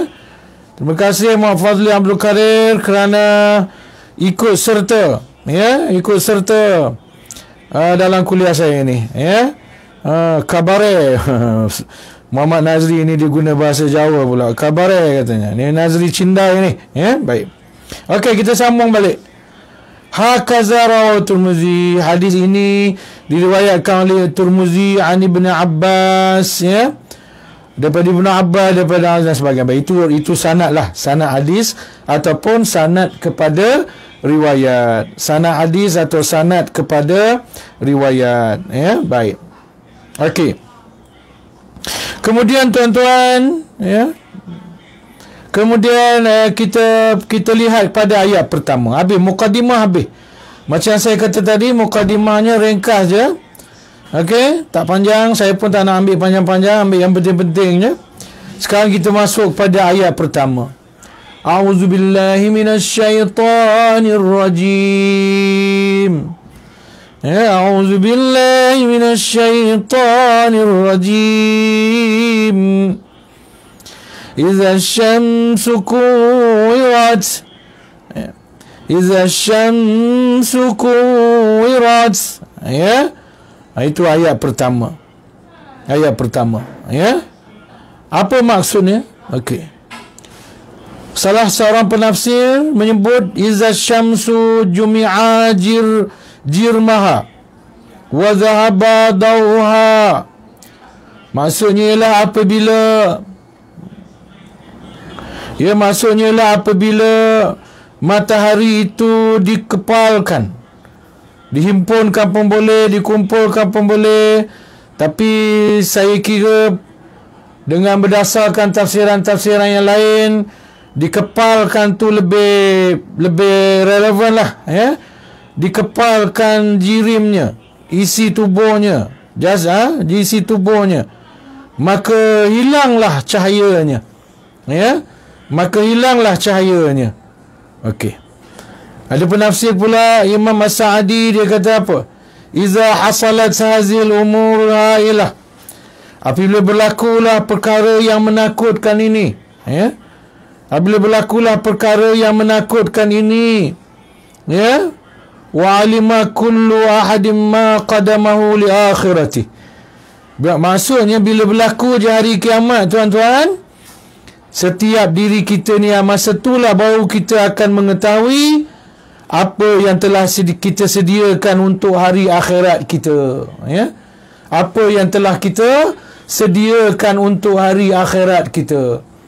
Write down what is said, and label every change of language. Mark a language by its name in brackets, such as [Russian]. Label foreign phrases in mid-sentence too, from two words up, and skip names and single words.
[Malay] Terima kasih Muhammad Fadli Abdul Karir kerana ikut serta, ya, dalam kuliah saya ini, ya. Kabare. Muhammad Nazri ini dia guna bahasa Jawa pula. Kabare katanya. Ni Nazri Cindai ni, ya. Baik. Okey, kita sambung balik. [Arabic] هكذا رواه الترمذي. [Malay] Hadis ini diriwayatkan oleh Tirmizi an Ibn Abbas, ya. Daripada Ibn Abbas, daripada dan sebagainya. Itu sanad lah, sanad hadis ataupun sanad kepada riwayat. Sanad hadis atau sanad kepada riwayat, ya. Baik. Okey. Kemudian tuan-tuan, ya. Kemudian kita lihat pada ayat pertama. Habis mukadimah habis. Macam saya kata tadi, mukadimahnya ringkas je. Okey, tak panjang. Saya pun tak nak ambil panjang-panjang, ambil yang penting-pentingnya. Sekarang kita masuk pada ayat pertama. [Arabic] أعوذ بالله من الشيطان الرجيم. Ya, أعوذ بالله من الشيطان الرجيم. إذا الشمس كورت. إذا الشمس كورت. [Malay] Ya. Itu ayat pertama. Ayat pertama, ya. Apa maksudnya? Okey. Salah seorang penafsir menyebut [Arabic] إذا الشمس جمع جرمها وذهب ضوؤها. [Malay] Maksudnya ialah apabila matahari itu dikepalkan, dihimpunkan pun boleh, dikumpulkan pun boleh. Tapi saya kira dengan berdasarkan tafsiran-tafsiran yang lain, dikepalkan tu lebih relevan lah, ya. Dikepalkan jirimnya, isi tubuhnya, isi tubuhnya, maka hilanglah cahayanya, ya. Maka hilanglah cahayanya. Okey. Ada penafsir pula Imam As-Sa'di, dia kata apa? [Arabic] إذا حصلت هذه الأمور الهائلة. [Malay] Apabila berlakulah perkara yang menakutkan ini, ya. Apabila berlakulah perkara yang menakutkan ini, ya. [Arabic] وعلم كل أحد ما قدمه لآخرته. [Malay] Maksudnya bila berlaku je hari kiamat, tuan-tuan, setiap diri kita ni masa itulah baru kita akan mengetahui apa yang telah kita sediakan untuk hari akhirat kita, ya. Apa yang telah kita sediakan untuk hari akhirat kita.